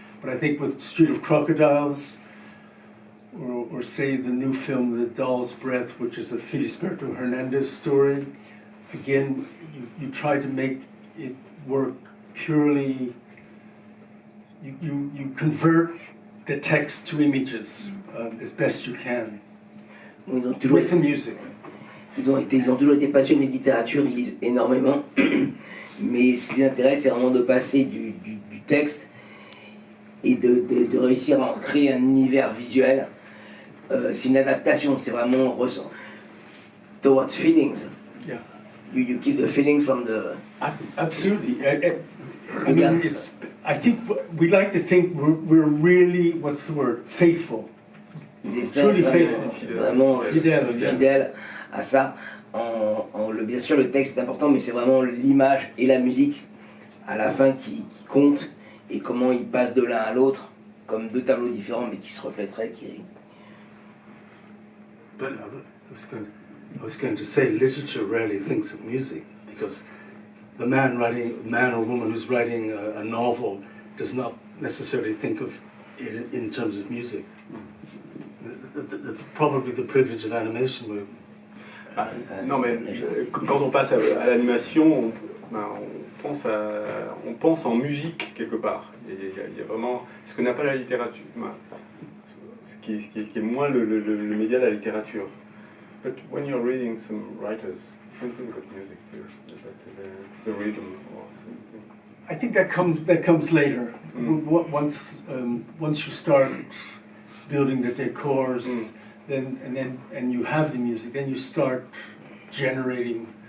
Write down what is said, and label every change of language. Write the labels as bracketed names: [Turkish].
[English] But I think with Street of Crocodiles, or say the new film The Doll's Breath, which is a Felisberto Hernandez story, again, you try to make it work purely, you convert the text to images as best you can, with the music. [French] Ils ont toujours été passionnés de littérature, ils lisent énormément, mais ce qui les intéresse, c'est vraiment de passer du texte et de réussir à en créer un univers visuel. C'est une adaptation, c'est vraiment ressent [English] towards feelings. Yeah. You keep the feeling from the... Absolutely. I mean, I think we like to think we're really, what's the word, faithful. Truly faithful. [French] Vraiment Fidèle. fidèle à ça. Bien sûr, le texte est important, mais c'est vraiment l'image et la musique à la fin qui comptent, et comment ils passent de l'un à l'autre, comme deux tableaux différents, mais qui se reflèteraient. [English] But I was going to say, literature rarely thinks of music, because the man or woman who's writing a novel does not necessarily think of it in terms of music. That's probably the privilege of animation. [French] Non, mais quand on passe à l'animation, on pense en musique quelque part. Il y a vraiment ce que n'a pas la littérature, ce qui est moins le média de la littérature. [English] But when you're reading some writers, you don't think of music too, but the rhythm or something. I think that comes later. Once you start building the decors, and you have the music, then you start generating